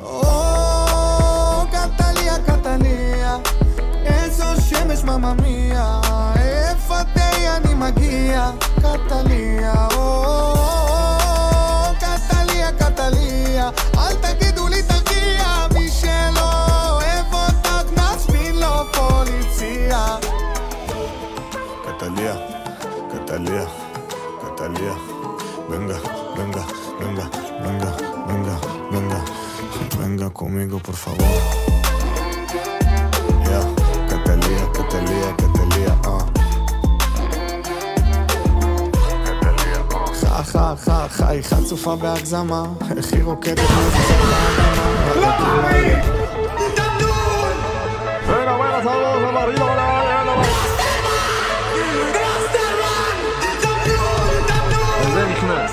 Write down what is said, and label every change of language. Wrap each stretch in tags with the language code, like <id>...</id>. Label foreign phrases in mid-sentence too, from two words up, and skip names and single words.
<he>קטליה, קטליה, איזו שמש מממיה, איפה די אני מגיע, קטליה, קטליה, קטליה, אל תגידו לי תרגיע, מי שלא אוהב אותך נזמין לו פוליציה. קטליה, קטליה, קטליה,</he> <es>venga, venga, venga, venga, venga, venga, venga conmigo por favor. Yeah,</es> <he>Catalia, Catalia, Catalia, חי, חצופה בהגזמה, איך היא רוקדת מפצה להגמה. לא מאמין! דמדון!</he> <es>Buena, buena, saludos, amarillo,</es> <he>גרוסטרמן! דמדון! זה נכנס.</he>